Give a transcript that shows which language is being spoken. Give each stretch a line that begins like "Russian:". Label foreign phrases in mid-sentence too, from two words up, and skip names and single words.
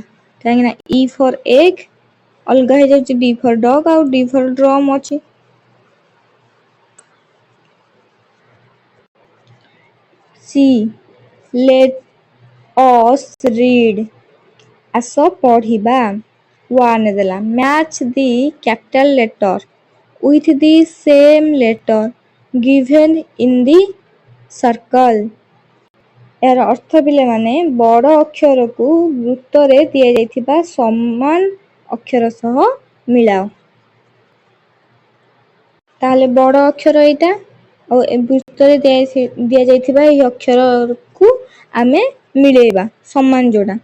Odia: କାହିଁକି ନା
English: E for egg
Odia: ଅଲଗା ହେଇଯାଉଛି
English: D for dog
Odia: ଆଉ
English: D for drum
Odia: ଅଛି।
English: See let us read.
Odia: ଆସ ପଢ଼ିବା।
English: 1 ଦେଲା match the capital letter with the same letter given in the circle.
Odia: ଏହାର ଅର୍ଥ ପିଲାମାନେ ବଡ଼ ଅକ୍ଷରକୁ ବୃତ୍ତରେ ଦିଆଯାଇଥିବା ସମାନ ଅକ୍ଷର ସହ ମିଳାଅ। ତାହେଲେ ବଡ଼ ଅକ୍ଷର ଏଇଟା ଆଉ ଏ ବୃତ୍ତରେ ଦିଆଯାଇଥିବା ଏହି ଅକ୍ଷରକୁ ଆମେ ମିଳେଇବା ସମାନ ଯୋଉଟା।